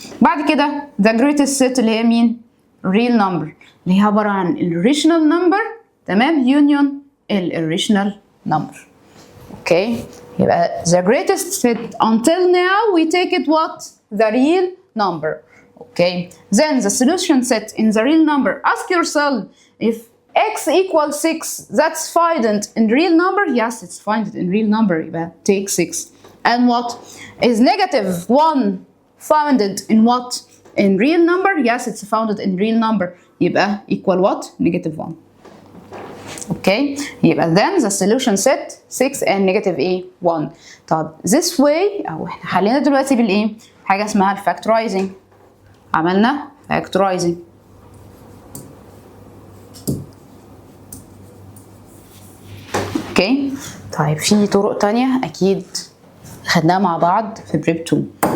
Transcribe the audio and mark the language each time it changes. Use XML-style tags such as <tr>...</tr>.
<ar>بعد كده</ar> <en>the greatest set</en> <ar>اللي هي مين real number اللي هي عباره عن الirrational number تمام union الirrational number. اوكي يبقى</ar> <en>the greatest set until now we take it what the real number. okay then the solution set in the real number. ask yourself if x equals 6 that's found in real number. yes it's found in real number.</en> <ar>يبقى</ar> <en>take 6. and what is negative 1 founded in what in real number. yes it's founded in real number.</en> <ar>يبقى</ar> <en>equal what negative 1.</en> <ar>اوكي يبقى</ar> <en>then the solution set 6 and negative</en> <ar>ايه</ar> <en>1.</en> <ar>طب</ar> <en>this way</en> <ar>او احنا حلينا دلوقتي بالايه حاجه اسمها الفاكتورايزنج. عملنا فاكتورايزنج. اوكي طيب في طرق تانية اكيد خدناها مع بعض في بريب 2.</ar>